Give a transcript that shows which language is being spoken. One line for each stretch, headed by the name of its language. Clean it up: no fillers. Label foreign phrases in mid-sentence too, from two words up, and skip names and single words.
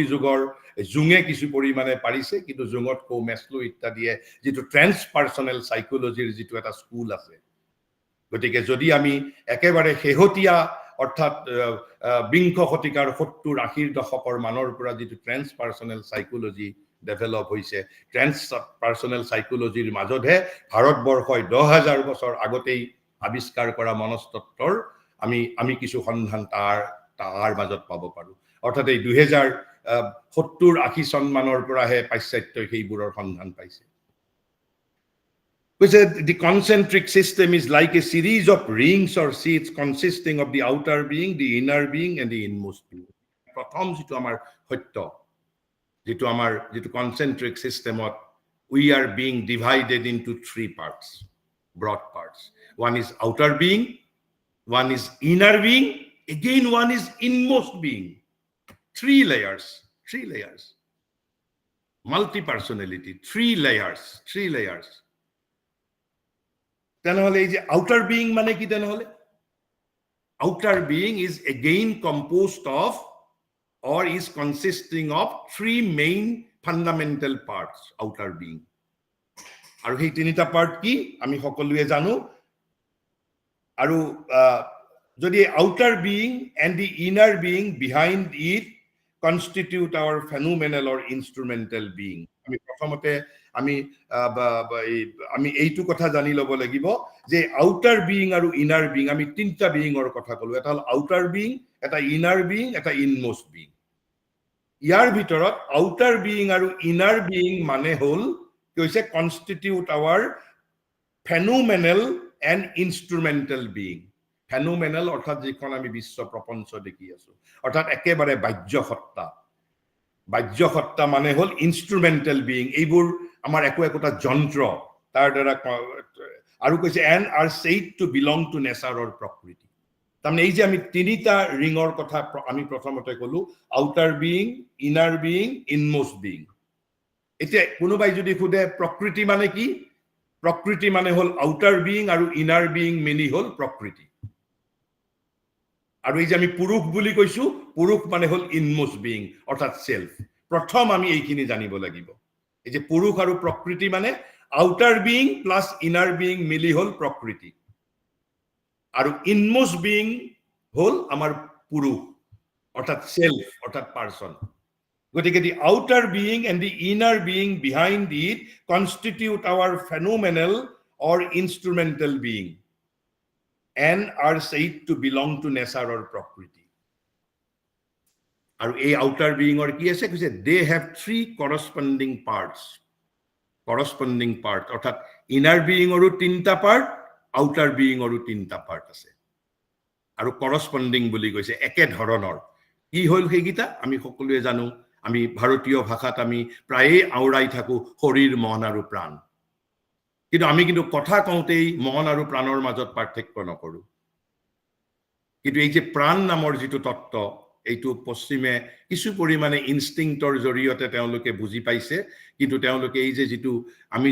Assamese: যুগৰ জুঙে কিছু পৰিমাণে পাৰিছে কিন্তু জুঙত কো মেছলো ইত্যাদিয়ে যেটো
English: transpersonal psychology
Assamese: যেটো এটা স্কুল আছে গতিকে যদি আমি একেবাৰে হেহতিয়া অৰ্থাৎ বিংশ শতিকাৰ 70-80 দশকৰ মানৰ পৰা যেটো
English: transpersonal psychology develop
Assamese: হৈছে
English: transpersonal psychology
Assamese: মাজতহে ভাৰতবৰ্ষই 10000 বছৰ আগতেই আৱিষ্কাৰ কৰা মনস্তত্বৰ আমি কিছু সন্ধান তাৰ মাজত পাব পাৰো অৰ্থাৎ এই 2070-80 চন মানৰ পৰাহে পাশ্চাত্যই সেইবোৰৰ সন্ধান পাইছে
English: which said the concentric system is like a series of rings or seats consisting of the outer being the inner being and the inmost being
Assamese: প্ৰথম যেটো আমাৰ সত্য
English: যেটো concentric systemত we are being divided into 3 parts broad parts one is outer being one is inner being again one is inmost being 3 layers multi personality 3 layers
Assamese: তেনেহলে এই যে
English: outer being
Assamese: মানে কি তেনেহলে outer
English: being is again composed of or is consisting of 3 main fundamental parts outer being
Assamese: আৰু এই তিনিটা পার্ট কি আমি সকলোৱে জানো আৰু যদি
English: outer being and the inner being behind it constitute our phenomenal or instrumental being
Assamese: আমি প্ৰথমতে আমি এইটো কথা জানি লব লাগিব যে
English: outer being
Assamese: আৰু
English: inner being
Assamese: আমি তিনটা beingৰ কথা কলো এটা হল
English: outer being
Assamese: এটা
English: inner being
Assamese: এটা
English: inmost being
Assamese: ইয়াৰ ভিতৰত
English: outer being
Assamese: আৰু
English: inner being
Assamese: মানে হল কৈছে
English: constitute our phenomenal and instrumental being
Assamese: phenomenal অৰ্থাৎ যিখন আমি বিশ্ব প্ৰপঞ্চ দেখি আছো অৰ্থাৎ একেবাৰে বাহ্য সত্তা মানে হল
English: instrumental being
Assamese: এইবোৰ আমাৰ একোটা যন্ত্ৰ তাৰ দ্বাৰা আৰু কৈছে
English: and are said to belong to nature or
Assamese: প্ৰকৃতি তাৰমানে এই যে আমি তিনিটা ৰিঙৰ কথা আমি প্ৰথমতে কলো
English: outer being inner being inmost being
Assamese: এতিয়া কোনোবাই যদি খুদে প্ৰকৃতি মানে কি প্ৰকৃতি মানে হল
English: outer being
Assamese: আৰু
English: inner being
Assamese: মিলি হল প্ৰকৃতি আৰু এই যে আমি পুৰুষ বুলি কৈছো পুৰুষ মানে হল
English: inmost being
Assamese: অৰ্থাৎ self প্ৰথম আমি এইখিনি জানিব লাগিব এই যে পুৰুষ আৰু প্ৰকৃতি মানে
English: outer being plus inner being
Assamese: মিলি হল প্ৰকৃতি আৰু
English: inmost being
Assamese: হল আমাৰ পুৰুষ অৰ্থাৎ
English: self অৰ্থাৎ person গতিকে the outer being and the inner being behind it constitute our phenomenal or instrumental being and are said to belong to nature or prakriti
Assamese: আৰু এই
English: outer being
Assamese: or কি আছে কৈছে
English: they have 3 corresponding parts
Assamese: অৰ্থাৎ
English: inner being
Assamese: আৰু তিনটা part
English: outer being
Assamese: আৰু তিনটা part আছে আৰু corresponding বুলি কৈছে একে ধৰণৰ কি হল হেগিতা আমি সকলোৱে জানো আমি ভাৰতীয় ভাষাত আমি প্ৰায়ে আউৰাই থাকো শৰীৰ মন আৰু প্ৰাণ কিন্তু আমি কিন্তু কথা কওঁতেই মন আৰু প্ৰাণৰ মাজত পাৰ্থক্য নকৰো কিন্তু এই যে প্ৰাণ নামৰ যেটো তত্ত্ব এইটো পশ্চিমে কিছু পৰিমাণে ইনষ্টিংক্টৰ জৰিয়তে তেওঁলোকে বুজি পাইছে কিন্তু তেওঁলোকে এই যে যেটো আমি